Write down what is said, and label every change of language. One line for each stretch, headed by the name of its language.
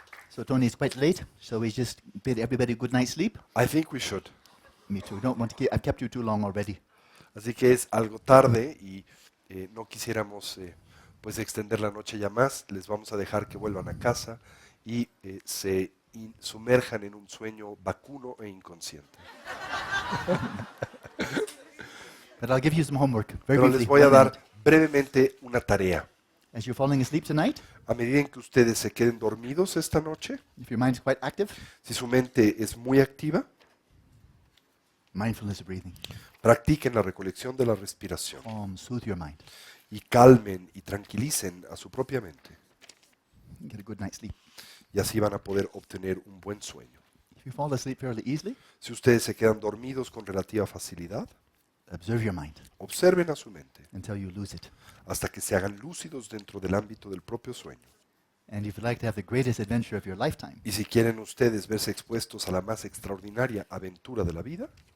English: So Tony, it's quite late, so we just bid everybody good night's sleep. I think we should. Me too. Don't want to keep. I've kept you too long already.
Spanish: Así que es algo tarde y no quisiéramos pues extender la noche ya más. Les vamos a dejar que vuelvan a casa y se sumerjan en un sueño vacuno e inconsciente.
English: But I'll give you some homework very
Spanish: Pero
English: briefly.
Spanish: les voy a
English: 1
Spanish: dar
English: minute.
Spanish: brevemente una tarea.
English: As you're falling asleep tonight,
Spanish: A medida en que ustedes se queden dormidos esta noche,
English: if your mind's quite active,
Spanish: si su mente es muy activa,
English: mindfulness of breathing.
Spanish: practiquen la recolección de la respiración
English: Soothe your mind.
Spanish: y calmen y tranquilicen a su propia mente.
English: Get a good night's sleep.
Spanish: Y así van a poder obtener un buen sueño.
English: If you fall asleep fairly easily,
Spanish: Si ustedes se quedan dormidos con relativa facilidad,
English: observe your mind
Spanish: observen a su mente
English: until you lose it.
Spanish: hasta que se hagan lúcidos dentro del ámbito del propio sueño.
English: And if you'd like to have the greatest adventure of your lifetime,
Spanish: Y si quieren ustedes verse expuestos a la más extraordinaria aventura de la vida,